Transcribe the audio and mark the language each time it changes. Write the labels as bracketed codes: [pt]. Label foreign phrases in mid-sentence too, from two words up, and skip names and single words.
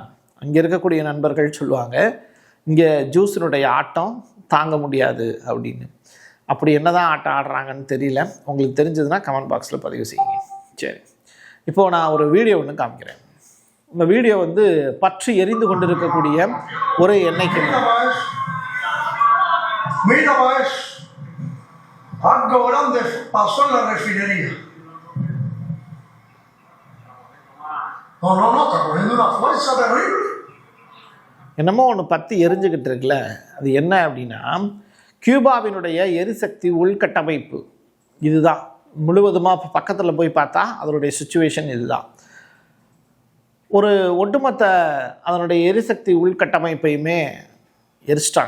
[ta] அங்கே இருக்கக்கூடிய நண்பர்கள் சொல்லுவாங்க, இங்கே ஜூஸினுடைய ஆட்டம் தாங்க முடியாது அப்படின்னு. அப்படி என்ன தான் ஆட்டம் ஆடுறாங்கன்னு தெரியல, உங்களுக்கு தெரிஞ்சதுன்னா [en] comment boxில் [ta] பதிவு செய்யுங்க. சரி, இப்போது நான் ஒரு வீடியோ ஒன்று காமிக்கிறேன். இந்த வீடியோ வந்து பற்றி எரிந்து கொண்டிருக்கக்கூடிய ஒரு எண்ணெய் கிணறு. [es] Algo grande pasó en la refinería. No, está cogiendo una fuerza terrible. [ta] என்னமோ ஒன்று பற்றி எரிஞ்சுக்கிட்டு இருக்குல்ல, அது என்ன அப்படின்னா கியூபாவினுடைய எரிசக்தி உள்கட்டமைப்பு இதுதான். முழுவதுமாக பக்கத்தில் போய் பார்த்தா அதனுடைய சுச்சுவேஷன் இதுதான். ஒரு ஒட்டுமொத்த அதனுடைய எரிசக்தி உள்கட்டமைப்பையுமே எரிச்சிட்டாங்க.